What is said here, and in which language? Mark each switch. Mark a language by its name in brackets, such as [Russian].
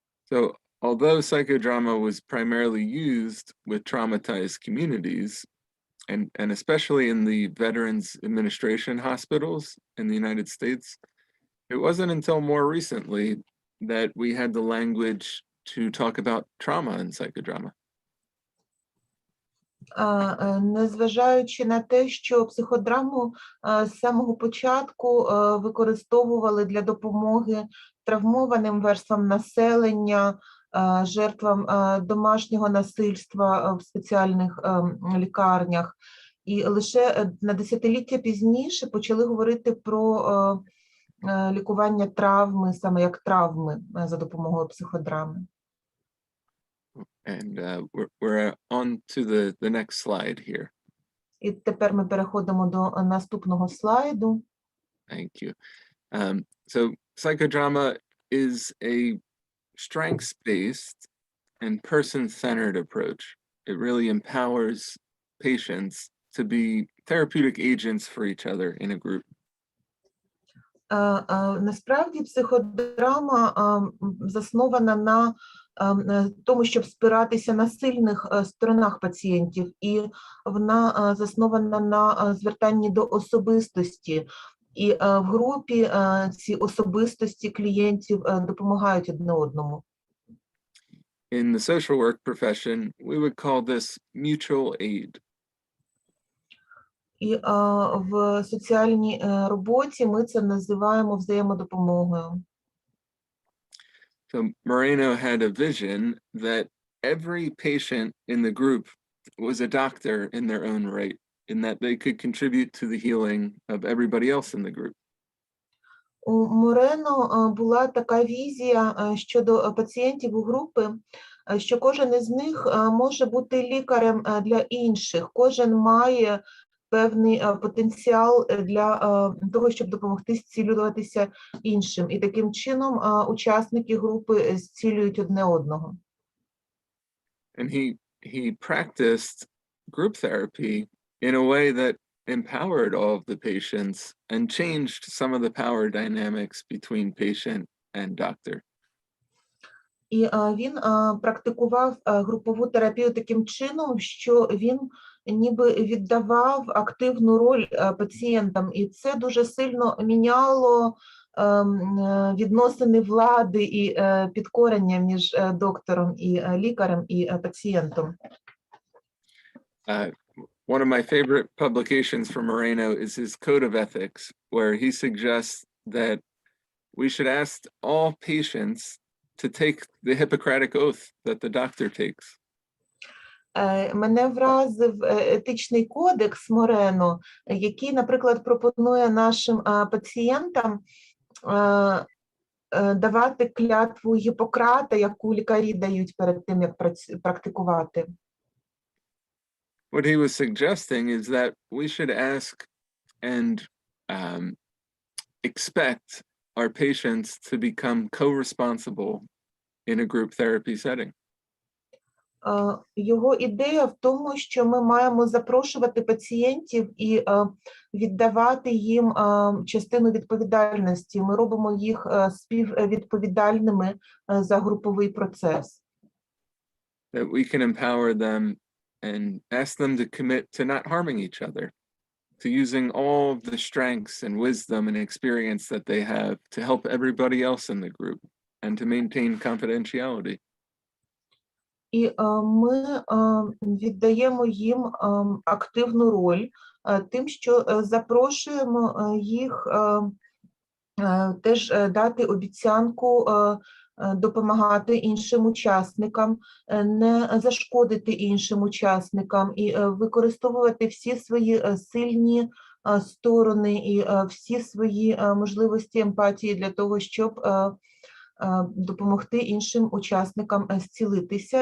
[English] So, although psychodrama was primarily used with traumatized communities, and especially in the Veterans Administration hospitals in the United States, it wasn't until more recently that we had the language to talk about trauma in psychodrama. [Ukrainian] Незважаючи на те, що психодраму з самого початку використовували для допомоги травмованим верствам населення, жертвам домашнього насильства в спеціальних лікарнях, і лише на десятиліття пізніше почали говорити про лікування травми, саме як травми за допомогою психодрами. [English] And we're on to the next slide here. [Ukrainian] І тепер ми переходимо до наступного слайду. [English] Thank you. So psychodrama is a strengths-based and person-centered approach. It really empowers patients to be therapeutic agents for each other in a group. [Ukrainian] Насправді психодрама заснована на тому, щоб спиратися на сильних сторонах пацієнтів, і вона заснована на звертанні до особистості. І в групі ці особистості клієнтів допомагають одне одному. [English] In the social work profession, we would call this mutual aid. [Ukrainian] І в соціальній роботі ми це називаємо взаємодопомогою. [English] So Moreno had a vision that every patient in the group was a doctor in their own right, in that they could contribute to the healing of everybody else in the group. [Ukrainian] У Морено була така візія щодо пацієнтів у групи, що кожен із них може бути лікарем для інших, кожен має певний потенціал для того, щоб допомогти зцілюватися іншим. І таким чином учасники групи зцілюють одне одного. [English] And he practiced group therapy in a way that empowered all of the patients and changed some of the power dynamics between patient and doctor. [Ukrainian] І він практикував групову терапію таким чином, що він ніби віддавав активну роль пацієнтам, і це дуже сильно міняло відносини влади і підкорення між доктором і лікарем і пацієнтом. [English] One of my favorite publications from Moreno is his Code of Ethics, where he suggests that we should ask all patients to take the Hippocratic oath that the doctor takes. [Ukrainian] Мене вразив етичний кодекс Морено, який, наприклад, пропонує нашим пацієнтам давати клятву Гіппократа, яку лікарі дають перед тим, як практикувати. [English] What he was suggesting is that we should ask and expect our patients to become co-responsible in a group therapy setting. [Ukrainian] Його ідея в тому, що ми маємо запрошувати пацієнтів і віддавати їм частину відповідальності. Ми робимо їх співвідповідальними за груповий процес. [English] That we can empower them and ask them to commit to not harming each other, to using all of the strengths and wisdom and experience that they have to help everybody else in the group and to maintain confidentiality. [Ukrainian] І ми віддаємо їм активну роль тим, що запрошуємо їх теж дати обіцянку допомагати іншим учасникам, не зашкодити іншим учасникам і використовувати всі свої сильні сторони і всі свої можливості емпатії для того, щоб допомогти іншим учасникам зцілитися.